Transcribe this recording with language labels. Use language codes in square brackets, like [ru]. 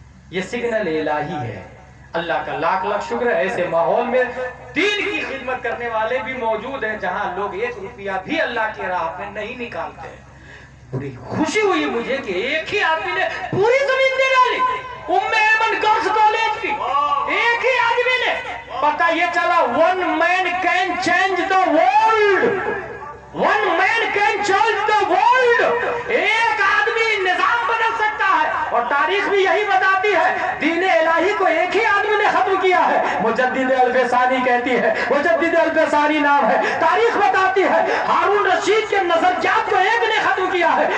[ur] یہ سگنل الہی ہے. اللہ کا لاکھ لاکھ شکر ہے ایسے ماحول میں دین کی خدمت کرنے والے بھی موجود ہیں جہاں لوگ 1 روپیہ بھی اللہ کی راہ میں نہیں نکالتے. بڑی خوشی ہوئی مجھے کہ ایک ہی آدمی نے پوری زمین دے ڈالی. ام ایمن گرلز کالج کی ایک ہی آدمی نے. پتہ یہ چلا [en] one man can change the world. One man can change the world. [ur] ایک آدمی نظام بدل سکتا ہے. اور تاریخ بھی یہی بتاتی ہے دین الہی کو ایک ہی آدمی نے ختم کیا ہے. مجدد الفسانی کہتی ہے, مجدد الفسانی نام ہے. تاریخ بتاتی ہے ہارون رشید کے نظریات کو ایک نے ختم کیا ہے.